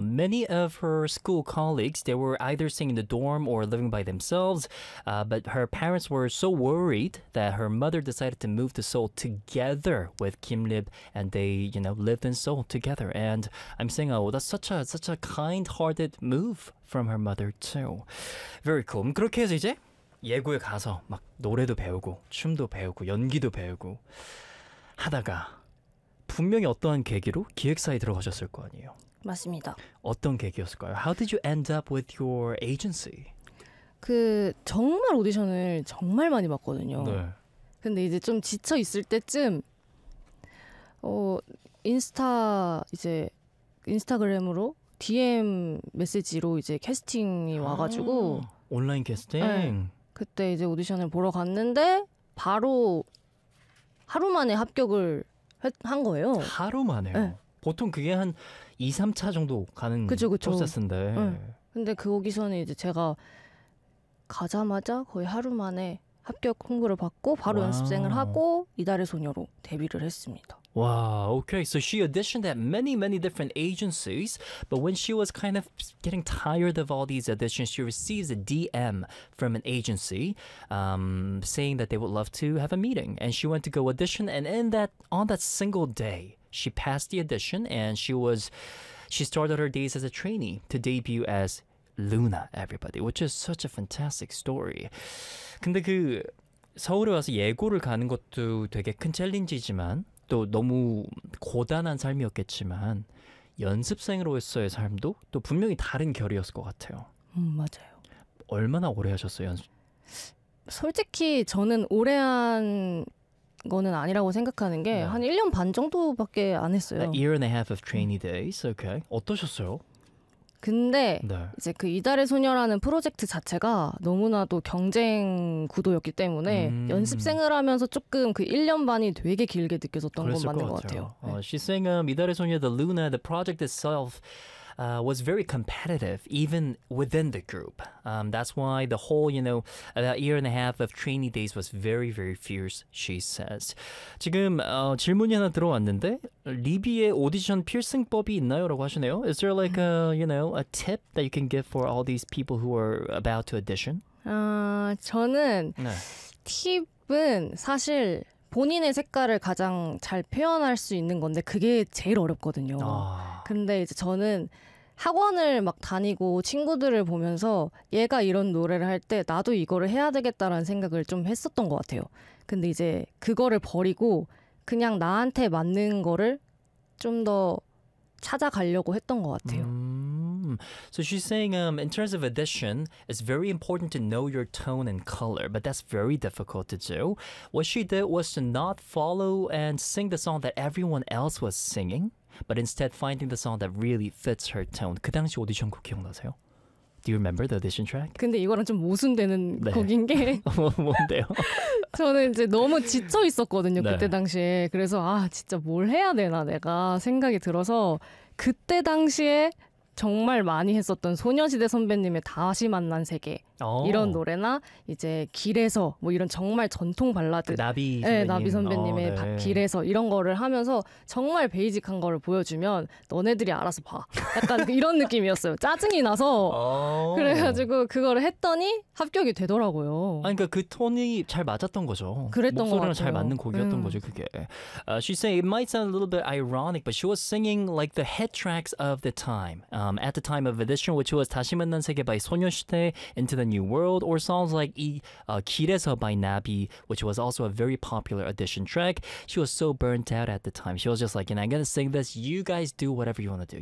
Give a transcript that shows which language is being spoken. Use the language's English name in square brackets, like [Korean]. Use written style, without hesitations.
[English] Many of her school colleagues, they were either staying in the dorm or living by themselves. But her parents were so worried that her mother decided to move to Seoul together with Kim Lib, and they, you know, lived in Seoul together. And I'm saying, oh, that's such a kind-hearted move from her mother too. Very cool. [Korean] 그렇게 해서 이제 예고에 가서 막 노래도 배우고 춤도 배우고 연기도 배우고 하다가. 분명히 어떠한 계기로 기획사에 들어가셨을 거 아니에요. 맞습니다. 어떤 계기였을까요? [English] How did you end up with your agency? [Korean] 그 정말 오디션을 정말 많이 봤거든요. 네. 근데 이제 좀 지쳐 있을 때쯤 인스타그램으로 DM 메시지로 이제 캐스팅이 와가지고 온라인 캐스팅. 네. 그때 이제 오디션을 보러 갔는데 바로 하루 만에 합격을 한 거예요. 하루 만에요. 네. 보통 그게 한 2, 3차 정도 가는 프로세스인데. 네. 근데 거기서는 이제 제가 가자마자 거의 하루 만에 합격 통보를 받고 바로 와우. 연습생을 하고 이달의 소녀로 데뷔를 했습니다. 와, okay. [English] So she auditioned at many, many different agencies, but when she was kind of getting tired of all these auditions, she receives a DM from an agency, saying that they would love to have a meeting, and she went to go audition. And in that, on that single day, she passed the audition, and she started her days as a trainee to debut as Luna, everybody, which is such a fantastic story. [Korean] 근데 그 서울에 와서 예고를 가는 것도 되게 큰 챌린지지만. 또 너무 고단한 삶이었겠지만 연습생으로서의 삶도 또 분명히 다른 결이었을 것 같아요. 맞아요. 얼마나 오래 하셨어요? 솔직히 저는 오래 한 거는 아니라고 생각하는 게 한 1년 반 정도밖에 안 했어요. [English] A year and a half of trainee days. [Korean] Okay. 어떠셨어요? 근데 네. 이제 그 이달의 소녀라는 프로젝트 자체가 너무나도 경쟁 구도였기 때문에 연습생을 하면서 조금 그 1년 반이 되게 길게 느껴졌던 건 맞는 것 같아요. 네. [English] She's saying 이달의 소녀 the Luna the project itself was very competitive even within the group. That's why the whole, you know, that year and a half of trainee days was very very fierce, she says. [Korean] 지금 질문이 하나 들어왔는데 리비의 오디션 필승법이 있나요라고 하시네요. [English] Is there like a, you know, a tip that you can give for all these people who are about to audition? [Korean] 저는 네. 팁은 사실 본인의 색깔을 가장 잘 표현할 수 있는 건데 그게 제일 어렵거든요. 근데 이제 저는 학원을 막 다니고 친구들을 보면서 얘가 이런 노래를 할 때 나도 이거를 해야 되겠다라는 생각을 좀 했었던 것 같아요. 근데 이제 그거를 버리고 그냥 나한테 맞는 거를 좀 더 찾아가려고 했던 것 같아요. [English] So she's saying in terms of audition, it's very important to know your tone and color, but that's very difficult to do. What she did was to not follow and sing the song that everyone else was singing, but instead finding the song that really fits her tone. [Korean] 그 당시 오디션 곡 기억나세요? [English] Do you remember the audition track? [Korean] 근데 이거랑 좀 모순되는 네. 곡인 게 뭔데요? 저는 이제 너무 지쳐 있었거든요, 네. 그때 당시에. 그래서 아, 진짜 뭘 해야 되나 내가 생각이 들어서 그때 당시에 정말 많이 했었던 소녀시대 선배님의 다시 만난 세계 이런 노래나 이제 길에서 뭐 이런 정말 전통 발라드 나비 선배님. 네, 나비 선배님의 네. 길에서 이런 거를 하면서 정말 베이직한 거를 보여주면 너네들이 알아서 봐 약간 이런 느낌이었어요. 짜증이 나서 그래가지고 그거를 했더니 합격이 되더라고요. 아니, 그러니까 그 톤이 잘 맞았던 거죠. 그랬던 목소리랑 잘 맞는 곡이었던 거죠 그게. [English] She said it might sound a little bit ironic but she was singing like the hit tracks of the time. At the time of audition, which was 다시 만난 세계 by 소녀시대, Into the New World, or songs like 길에서 by 나비, which was also a very popular audition track. She was so burnt out at the time. She was just like, you know, I'm going to sing this. You guys do whatever you want to do.